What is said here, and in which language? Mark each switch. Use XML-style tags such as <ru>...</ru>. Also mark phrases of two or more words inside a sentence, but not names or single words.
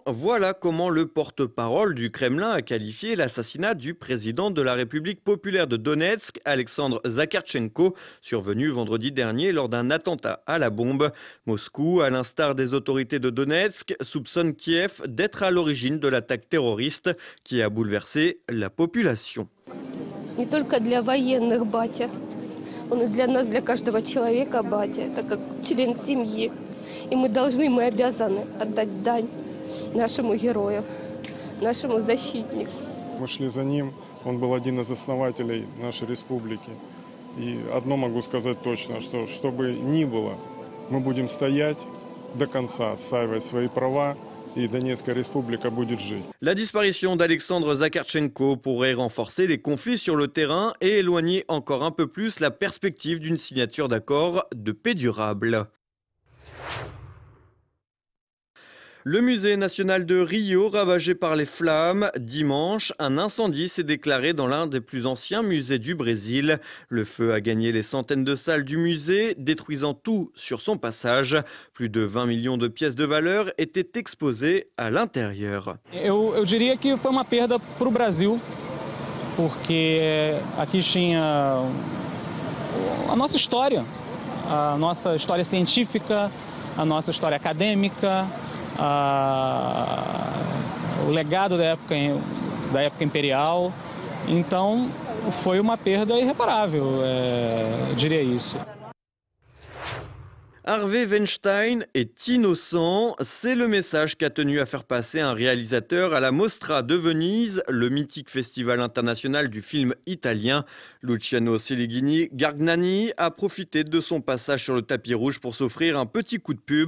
<fr>Voilà comment le porte-parole du Kremlin a qualifié l'assassinat du président de la République populaire de Donetsk, Alexandre Zakarchenko, survenu vendredi dernier lors d'un attentat à la bombe. Moscou, à l'instar des autorités de Donetsk, soupçonne Kiev d'être à l'origine de l'attaque terroriste qui a bouleversé la population.</fr> <ru>Не только для военных батя, он и для нас, для каждого человека батя, это как член семьи. И мы обязаны отдать дань нашему герою, нашему защитнику. Мы шли за ним, он был один из основателей нашей республики. И одно могу сказать точно, что бы ни было, мы будем стоять до конца, отстаивать свои права.</ru> <fr>Et Donetsk République</fr> <ru>будет жить.</ru> <fr>La disparition d'Alexandre Zakarchenko pourrait renforcer les conflits sur le terrain et éloigner encore un peu plus la perspective d'une signature d'accord de paix durable. Le musée national de Rio, ravagé par les flammes. Dimanche, un incendie s'est déclaré dans l'un des plus anciens musées du Brésil. Le feu a gagné les centaines de salles du musée, détruisant tout sur son passage. Plus de 20 millions de pièces de valeur étaient exposées à l'intérieur.</fr> <pt>Eu diria que foi uma perda para o Brasil, porque aqui tinha a nossa história científica, a nossa história acadêmica, o legado da época imperial. Então, foi uma perda irreparável, eu diria isso.</pt> <fr>Harvey Weinstein est innocent, c'est le message qu'a tenu à faire passer un réalisateur à la Mostra de Venise, le mythique festival international du film italien. Luciano Gargnani a profité de son passage sur le tapis rouge pour s'offrir un petit coup de pub.</fr>